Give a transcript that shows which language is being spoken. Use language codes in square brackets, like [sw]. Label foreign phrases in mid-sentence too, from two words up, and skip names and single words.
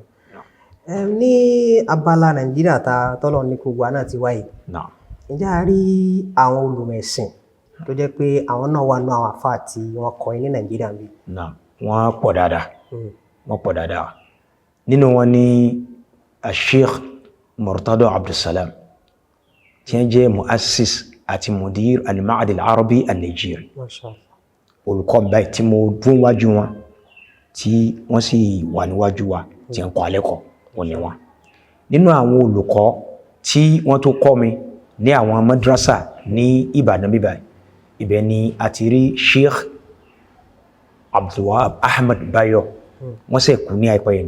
[yo] Ní abala Nàìjíríà ta tọ́lọ̀ ní gbogbo àná ti wáyé ǹjẹ́ a rí àwọn olùmẹ̀sìn tó jẹ́ pé àwọn náà wà nú àwọn àfáà tí wọ́n kọ́ ní Nàìjíríà bí? Wọ́n pọ̀ dáadáa nínú wọn ni Sheikh Murtada Abdulsalam tí wọ́n jẹ́ muassis àti mudir al-Ma'had al-Arabi al-Nigeri. Olùkọ́ báyìí tí mo dún wájú wọn tí wọ́n sì wà níwájú wa tí ń kọ́ alẹ́kọ̀ọ́ wọn ni wọn. Nínú àwọn olùkọ́ tí wọ́n tó kọ́ mi ní àwọn madrasa ní Ìbàdàn bíbáyìí ibẹ̀ ni a ti rí Sheikh Abdulwahab Ahmad Bayo wọ́n sì kú ní àìpẹ́ yẹn ni.